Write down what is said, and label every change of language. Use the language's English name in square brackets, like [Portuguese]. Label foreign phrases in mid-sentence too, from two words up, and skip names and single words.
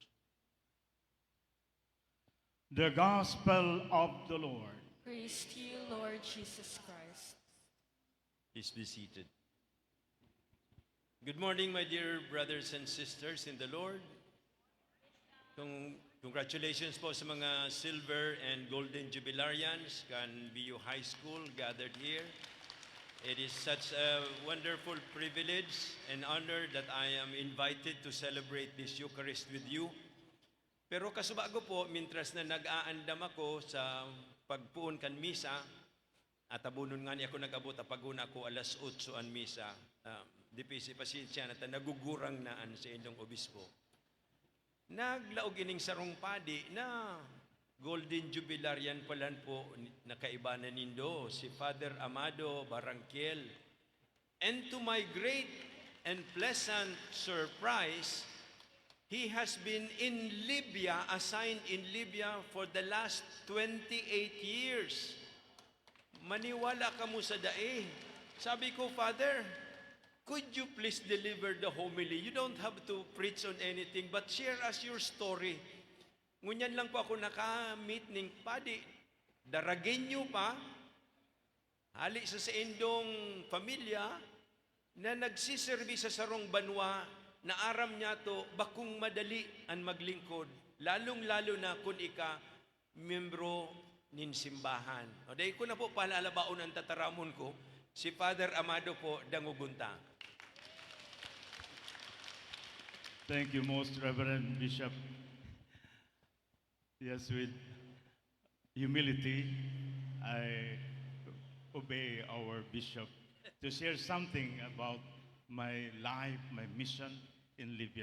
[English] The Gospel of the Lord. Praise to you, Lord Jesus Christ. Please be seated. Good morning, my dear brothers and sisters in the Lord. Congratulations [Bikol] po sa mga [English] silver and golden jubilarians kan BU High School gathered here. It is such a wonderful privilege and honor that I am invited to celebrate this Eucharist with you. [Bikol] Pero kasubago po, mintras na nag-aandam ako sa pagpuon kan misa, at abunon nga niya ako nag-abot, paguna ko alas 8 an misa. Dipisi pasensya na nagugurang naan sa inyong obispo. Naglaog ining sarong padi na [English] Golden Jubilarian [Bikol] palan po nakaiba na nindo, si Father Amado Barranquiel. [English] And to my great and pleasant surprise, he has been in Libya, assigned in Libya for the last 28 years. [Bikol] Maniwala ka mo sa dae. Sabi ko, [English] "Father, could you please deliver the homily? You don't have to preach on anything, but share us your story." [Bikol] Ngunyan lang po ako naka-meet ning padi. Daragin nyo pa, hali sa indong pamilya, na nagsiserbi sa sarong banwa, na aram niya to, bakung madali ang maglingkod. Lalong-lalo na kung ika, membro nin simbahan. O dahil ko na po palalabaon ang tataramon ko, si Father Amado po, Dangugunta. [English] Thank you, Most Reverend Bishop. Yes, with humility, I obey our bishop to share something about my life, my mission in Libya.